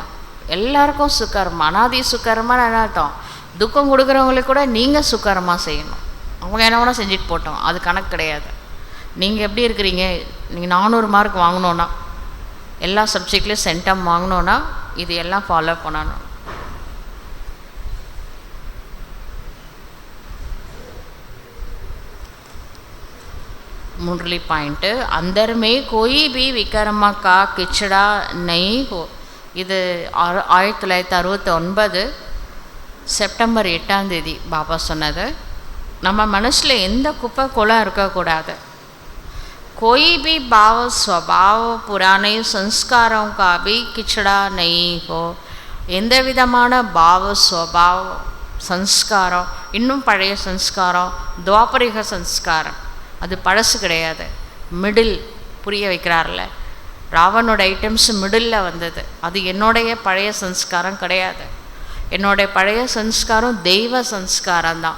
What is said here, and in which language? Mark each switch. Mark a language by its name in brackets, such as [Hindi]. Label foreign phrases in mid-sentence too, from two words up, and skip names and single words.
[Tamil] எல்லாருக்கும் சுகர்மா. அனாதி சுகர்மான்னு என்ன அர்த்தம்? துக்கம் கொடுக்குறவங்களுக்கு கூட நீங்கள் சுகர்மா செய்யணும். அவங்க என்ன வேணால் செஞ்சுட்டு போட்டோம், அது கணக்கு கிடையாது. நீங்கள் எப்படி இருக்கிறீங்க? நீங்கள் 400 மார்க் வாங்கணுன்னா, எல்லா சப்ஜெக்ட்லேயும் சென்டம் வாங்கணுன்னா இது எல்லாம் ஃபாலோ பண்ணணும். [Hindi] मुरली पॉइंट अंदर में कोई भी विकर्म का किचड़ा नहीं हो. [Tamil] இது 1969 செப்டம்பர் 8ஆம் தேதி பாபா சொன்னது. நம்ம மனசில் எந்த குப்பை குளம் இருக்கக்கூடாது. [Hindi] कोई भी भाव स्वभाव पुराने संस्कारों का भी किचड़ा नहीं हो. [Tamil] எந்த விதமான பாவ ஸ்வபாவ சன்ஸ்காரம், இன்னும் பழைய சன்ஸ்காரம், துவாபரிக சன்ஸ்காரம், அது பழசு கிடையாது. மிடில் புரிய வைக்கிறார்ல, ராவனோட ஐட்டம்ஸ் மிடில் வந்தது. அது என்னுடைய பழைய சன்ஸ்காரம் கிடையாது. என்னுடைய பழைய சன்ஸ்காரம் தெய்வ சன்ஸ்காரம் தான்.